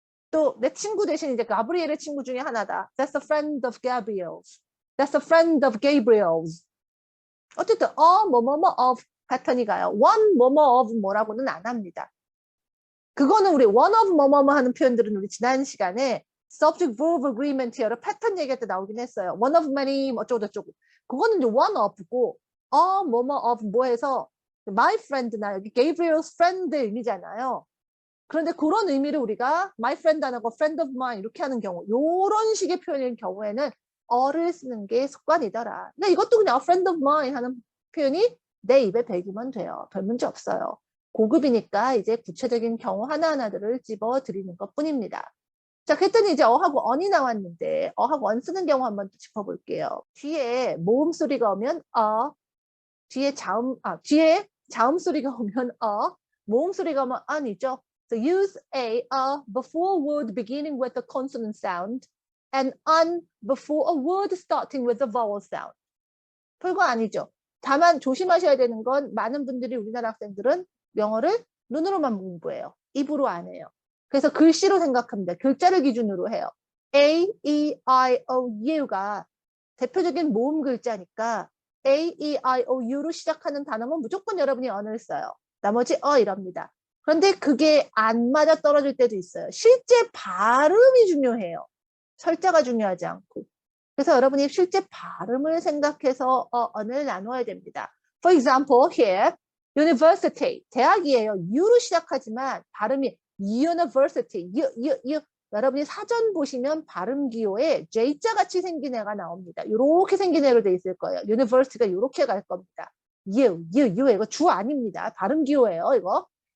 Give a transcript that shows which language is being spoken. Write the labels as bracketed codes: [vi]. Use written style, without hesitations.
[ko] 또 내 친구 대신 이제 가브리엘의 친구 중에 하나다. [en] That's a friend of Gabriel's. That's a friend of Gabriel's. [ko] 어쨌든 뭐뭐뭐 of 패턴이 가요. one 뭐뭐 of 뭐라고는 안 합니다. 그거는 우리 one of 뭐뭐뭐 하는 표현들은 우리 지난 시간에 subject verb agreement 여러 패턴 얘기할 때 나오긴 했어요. one of many 뭐 어쩌고저쩌고. 그거는 이제 one of고 뭐뭐 of 뭐 해서 my friend나 여기 Gabriel's friend 의미잖아요. 그런데 그런 의미를 우리가 my friend 안 하고 friend of mine 이렇게 하는 경우, 요런 식의 표현인 경우에는 어를 쓰는 게 습관이더라. 근데 이것도 그냥 friend of mine 하는 표현이 내 입에 배기면 돼요. 별 문제 없어요. 고급이니까 이제 구체적인 경우 하나하나들을 집어드리는 것 뿐입니다. 자, 그랬더니 이제 어하고 언이 나왔는데 어하고 언 쓰는 경우 한번 짚어볼게요. 뒤에 모음 소리가 오면 뒤에 자음 소리가 오면 모음 소리가 오면 on이죠. [en] So use a before a word beginning with a consonant sound and on before a word starting with a vowel sound. [ko] 별거 아니죠. 다만 조심하셔야 되는 건 많은 분들이 우리나라 학생들은 영어를 눈으로만 공부해요. 입으로 안 해요. 그래서 글씨로 생각합니다. 글자를 기준으로 해요. A, E, I, O, U가 대표적인 모음 글자니까 A, E, I, O, U로 시작하는 단어는 무조건 여러분이 언을 써요. 나머지 이럽니다. 그런데 그게 안 맞아 떨어질 때도 있어요. 실제 발음이 중요해요. 철자가 중요하지 않고. 그래서 여러분이 실제 발음을 생각해서 언을 나눠야 됩니다. [en] For example, here, university, [ko] 대학이에요. U로 시작하지만 발음이 university, 여러분이 사전 보시면 발음 기호에 J자 같이 생긴 애가 나옵니다. 이렇게 생긴 애로 돼 있을 거예요. university가 이렇게 갈 겁니다. 이거 주 아닙니다. 발음 기호예요, 이거.